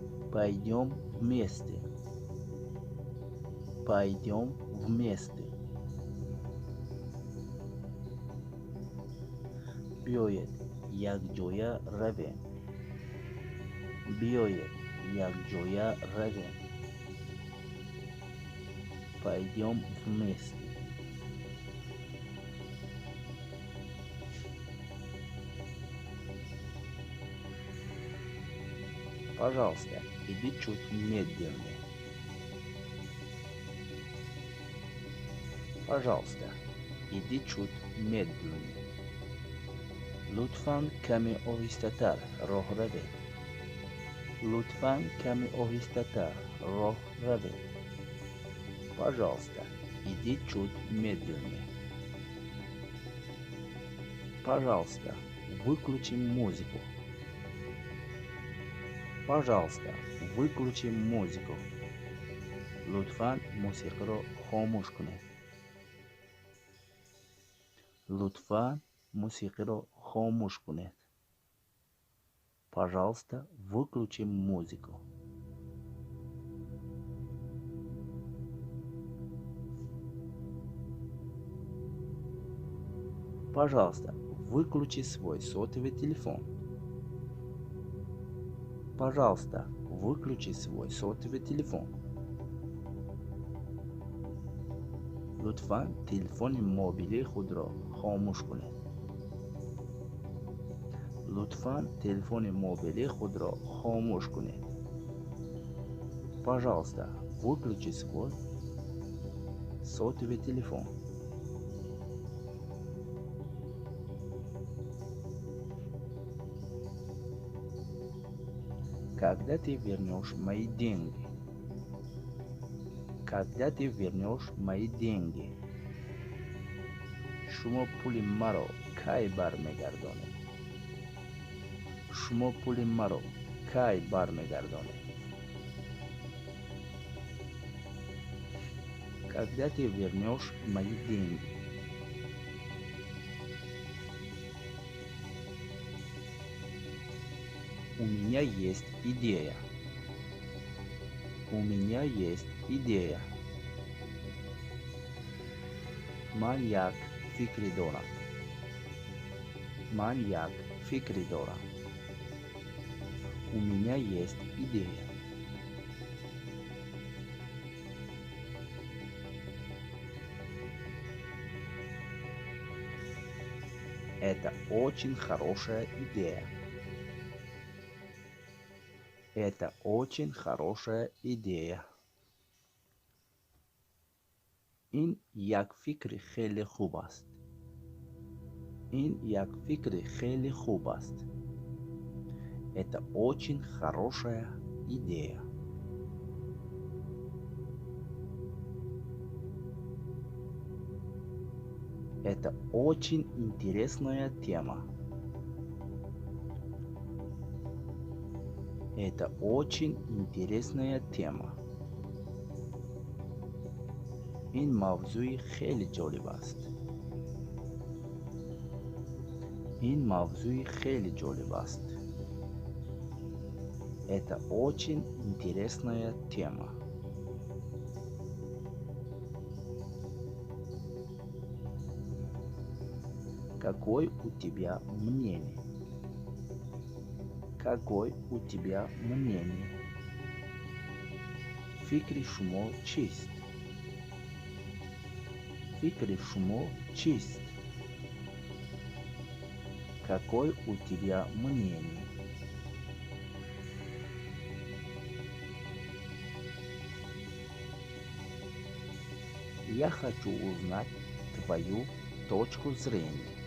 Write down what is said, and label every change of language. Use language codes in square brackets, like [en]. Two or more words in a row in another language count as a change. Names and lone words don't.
[ru] Пойдем вместе. Пойдем вместе. [tg] بیایید یک جای رویم. بیایید یک جای رویم. [ru] Пойдем вместе. Пожалуйста, иди чуть медленнее. Пожалуйста, иди чуть медленнее. [tg] لطفاً کمی آهسته‌تر راه روید. لطفاً کمی آهسته‌تر راه روید. [ru] Пожалуйста, иди чуть медленнее. Пожалуйста, выключи музыку. Пожалуйста, выключи музыку. [tg] لطفاً موسیقی رو خاموش کنید. لطفاً موسیقی رو خاموش کنید. [ru] Пожалуйста, выключи музыку. Пожалуйста, выключи свой сотовый телефон. Пожалуйста, выключи свой сотовый телефон. [tg] لطفاً تلفن موبیلی خود را خاموش کنید. لطفاً تلفن موبیلی خود را خاموش کنید. [ru] Пожалуйста, выключи свой сотовый телефон. Когда ты вернешь мои деньги? Когда ты вернешь мои деньги? [tg] شما پول مرا کی برمیگردانید؟ شما پول مرا کی برمیگردانید؟ [ru] Когда ты вернешь мои деньги? У меня есть идея. У меня есть идея. [tg] من یک فکری دارم. من یک فکری دارم. [ru] У меня есть идея. Это очень хорошая идея. Это очень хорошая идея. [tg] این یک فکر خیلی خوب است. این یک فکر خیلی خوب است. [ru] Это очень хорошая идея. Это очень интересная тема. Это очень интересная тема. [tg] این موضوع خیلی جالب است. این موضوع خیلی جالب است. [ru] Это очень интересная тема. Какое у тебя мнение? Какое у тебя мнение? [tg] فکر شما چیست؟ فکر شما چیست؟ [ru] Какое у тебя мнение? Я хочу узнать твою точку зрения.